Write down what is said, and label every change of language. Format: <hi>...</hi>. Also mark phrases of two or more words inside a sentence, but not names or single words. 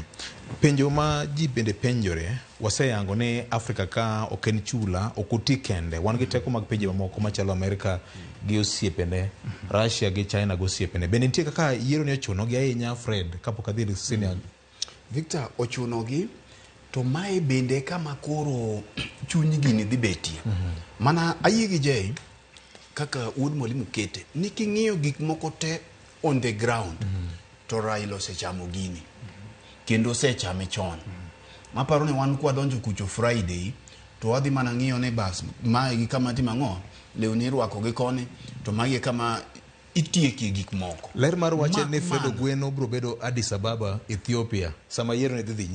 <luo>Penjo ma ji bende penjore waseyango ni Afrika ka oken chula okuti kende wan gi teko mag pinje mamoko machalo Amerika gi osiepene, Russia gi China gi osiepene. Bende nitie kaka yiero ni ochuno gi ahinya Fred kapok adhi senior. Victor, ochuno gi to mae bende kama koro chuny gini dhi betie. Mana ayie gi Jay kaka Wuod Mwalimu kete ni king'iyo gik moko te</luo> <en>on the ground</en> <luo>to Raila osechamo gini kendo osechame chon. Maparo ni wan kwa donjo kucho Friday to wadhi mana ng'iyo ne bas ma gi kama timang'o lewni rwako gi koni to magi kama itieki gik moko. Ler mar wache ni Fred Ogweno bro bedo Addis Ababa, Ethiopia sama yiero ne dhi nyime.</luo>